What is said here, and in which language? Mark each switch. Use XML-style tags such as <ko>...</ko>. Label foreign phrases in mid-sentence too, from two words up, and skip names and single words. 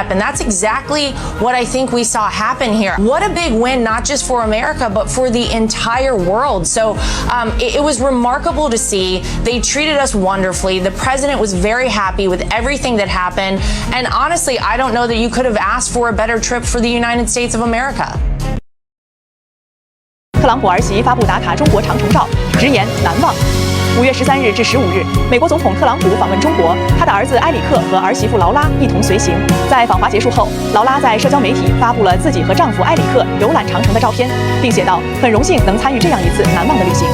<en>And that's exactly what I think we saw happen here. What a big win, not just for America, but for the entire world. So it was remarkable to see. They treated us wonderfully. The president was very happy with everything that happened. And honestly, I don't know that you could have asked for a better trip for the United States of America.</en> <zh>特朗普兒媳發布打卡中國長城照，直言難忘。5月13日至15日，美國總統特朗普訪問中國，他的兒子埃里克和兒媳婦勞拉一同隨行。在訪華結束後，勞拉在社交媒體發布了自己和丈夫埃里克遊覽長城的照片，並寫道：“很榮幸能參與這樣一次難忘的旅行。”</zh>